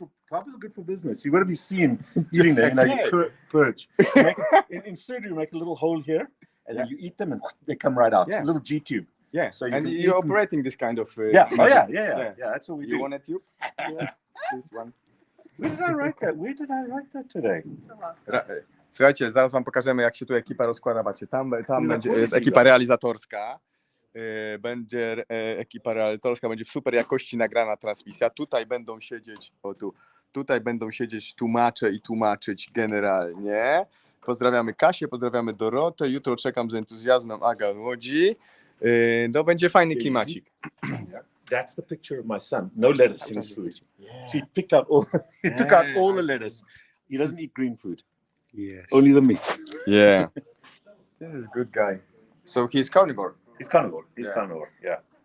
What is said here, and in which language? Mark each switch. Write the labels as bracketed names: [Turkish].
[English] Carbs are good for business. You got to be seen eating them. You purge. In surgery, you make a little hole here, and then you eat them, and they come right out. A little G tube. Yeah. So you're operating this kind of. Yeah. That's what we do. You want a tube? Yes. This one. Where did I write that today? [Polish] Słuchajcie, zaraz wam pokażemy, jak się tu ekipa rozkłada. Macie, tam jest ekipa realizatorska. Będzie ekipa realizatorska, będzie w super jakości nagrana transmisja. Tutaj będą siedzieć, tutaj będą siedzieć tłumacze i tłumaczyć generalnie. Pozdrawiamy Kasię, pozdrawiamy Dorotę. Jutro czekam z entuzjazmem Aga Łodzi. To będzie fajny klimacik. [English] That's the picture of my son. No lettuce in his food. So he picked out he took out all the lettuce. He doesn't eat green food. Yes. Only the meat. Yeah. This is a good guy. So he's carnivore. He's carnivore. Carnivore. Yeah.